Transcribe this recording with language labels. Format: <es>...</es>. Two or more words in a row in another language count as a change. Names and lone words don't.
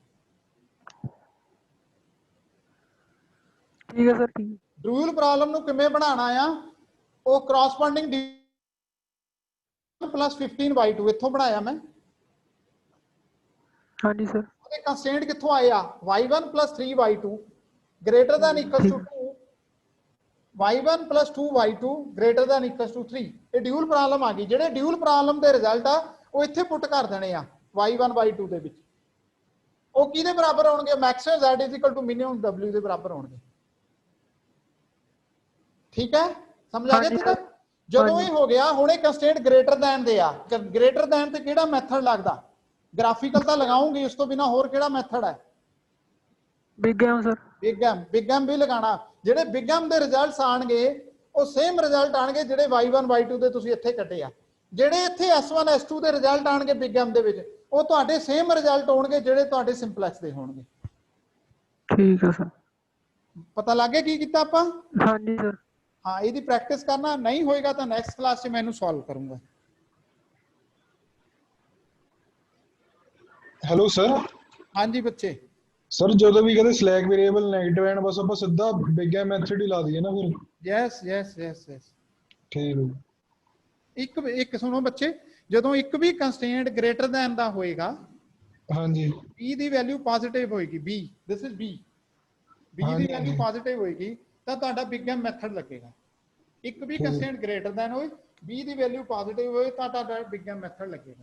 <pa>ਠੀਕ ਹੈ ਸਰ ਠੀਕ</pa> <en>dual problem</en> <pa>ਨੂੰ ਕਿਵੇਂ ਬਣਾਉਣਾ ਆ ਉਹ</pa> <en>corresponding plus 15y2</en> <pa>ਇੱਥੋਂ ਬਣਾਇਆ ਮੈਂ ਹਾਂਜੀ ਸਰ ਉਹਦੇ ਕੰਸਟੈਂਟ ਕਿੱਥੋਂ ਆਏ ਆ</pa> <en>y1 plus 3y2 greater than equals to 2 y1 plus 2y2 greater than equals to 3</en> <pa>ਇਹ</pa> <en>dual problem</en> <pa>ਆ ਗਈ ਜਿਹੜੇ</pa> <en>dual problem</en> <pa>ਦੇ ਰਿਜ਼ਲਟ ਆ ਉਹ ਇੱਥੇ ਪੁੱਟ ਕਰ ਦੇਣੇ ਆ y1 y2 ਦੇ ਵਿੱਚ ਉਹ ਕਿਹਦੇ ਬਰਾਬਰ ਆਉਣਗੇ</pa> <en>maximum z is equal to minimum w</en> <pa>ਦੇ ਬਰਾਬਰ ਆਉਣਗੇ ਠੀਕ ਹੈ ਸਮਝ ਆ ਗਿਆ ਇੱਥੇ ਤੱਕ ਜਦੋਂ ਇਹ ਹੋ ਗਿਆ ਹੁਣ ਇਹ</pa> <en>constant greater than</en> <pa>ਦੇ ਆ</pa> <en>greater than</en> <pa>ਤੇ ਕਿਹੜਾ ਮੈਥਡ ਲੱਗਦਾ ਗ੍ਰਾਫਿਕਲ ਤਾਂ ਲਗਾਉਂਗੇ ਉਸ ਤੋਂ ਬਿਨਾ ਹੋਰ ਕਿਹੜਾ ਮੈਥਡ ਹੈ</pa> <en>Big M sir Big M</en> <pa>ਵੀ ਲਗਾਉਣਾ ਜਿਹੜੇ</pa> <en>Big M</en> <pa>ਦੇ ਰਿਜ਼ਲਟਸ ਆਣਗੇ ਉਹ</pa> <en>same result</en> <pa>ਆਣਗੇ ਜਿਹੜੇ y1 y2 ਦੇ ਤੁਸੀਂ ਇੱਥੇ ਕੱਢੇ ਆ ਜਿਹੜੇ ਇੱਥੇ s1 s2 ਦੇ ਰਿਜ਼ਲਟ ਆਣਗੇ</pa> <en>Big M</en> <pa>ਦੇ ਵਿੱਚ ਉਹ ਤੁਹਾਡੇ</pa> <en>same result</en> <pa>ਹੋਣਗੇ ਜਿਹੜੇ ਤੁਹਾਡੇ ਸਿੰਪਲੈਕਸ ਦੇ ਹੋਣਗੇ ਠੀਕ ਹੈ ਸਰ ਪਤਾ ਲੱਗ ਗਿਆ ਕੀ ਕੀਤਾ ਆਪਾਂ ਹਾਂਜੀ ਸਰ</pa> <hi>हाँ यदि प्रैक्टिस करना नहीं होएगा तो</hi> <en>next class</en> <hi>से मैं सॉल्व करूंगा</hi> <en>hello sir</en> <hi>हाँ जी बच्चे सर जो भी कहते</hi> <en>slack variable negative and</en> <pa>बस ਆਪਾਂ ਸਿੱਧਾ</pa> <en>Big M method</en> <pa>ਹੀ ਲਾ ਦਈਏ ਨਾ ਫਿਰ</pa> <en>yes yes yes yes</en> <pa>ਠੀਕ ਹੈ ਇੱਕ ਸੁਣੋ ਬੱਚੇ ਜਦੋਂ ਇੱਕ ਵੀ</pa> <en>constant greater than</en> <pa>ਦਾ ਹੋਏਗਾ ਹਾਂਜੀ b ਦੀ</pa> <en>value positive</en> <pa>ਹੋਏਗੀ</pa> <en>b this is b</en> <pa>b ਦੀ</pa> <en>value positive</en> <pa>ਹੋਏਗੀ ਤਾਂ ਤੁਹਾਡਾ</pa> <en>Big M method</en> <pa>ਲੱਗੇਗਾ ਇੱਕ ਵੀ</pa> <en>constant greater than</en> <pa>ਹੋਏ b ਦੀ</pa> <en>value positive</en> <pa>ਹੋਏ ਤਾਂ ਤੁਹਾਡਾ</pa> <en>Big M method</en> <pa>ਲੱਗੇਗਾ</pa>